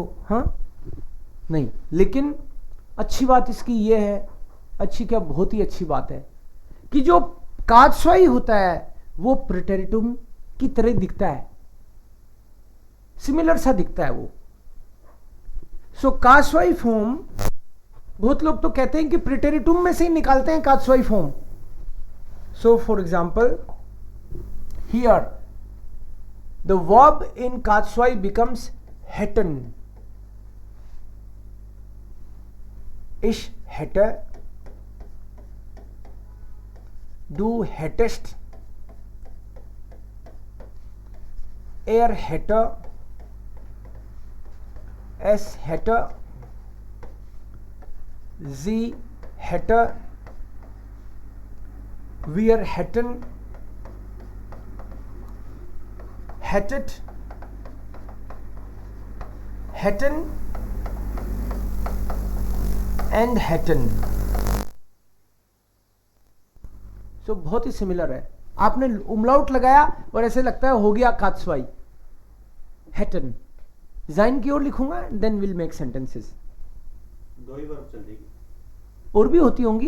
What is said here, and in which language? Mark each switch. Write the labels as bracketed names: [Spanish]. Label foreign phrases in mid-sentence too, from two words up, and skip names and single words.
[Hindi] हाँ नहीं, लेकिन अच्छी बात इसकी ये है, अच्छी क्या बहुत ही अच्छी बात है कि जो कास्वाई होता है वो प्रेटेरिटुम की तरह दिखता है, सिमिलर सा दिखता है वो. सो कास्वाई फॉर्म, बहुत लोग तो कहते हैं कि प्रेटेरिटुम में से ही निकालते हैं कास्वाई फॉर्म. [English] So for example here the verb in Ka-zwei becomes hätten. [German] Ich hätte, du hättest, er hätte, es hätte, sie hätte, wir hätten, hättet, hätten and hätten. [Hindi] सो बहुत ही सिमिलर है. आपने उमलाउट लगाया और ऐसे लगता है हो गया कास्वाई. [German] hätten sein [Hindi] की ओर लिखूंगा, [English] then will make sentences. [Hindi] दो ही वर्ब चलेगी, और भी होती होंगी.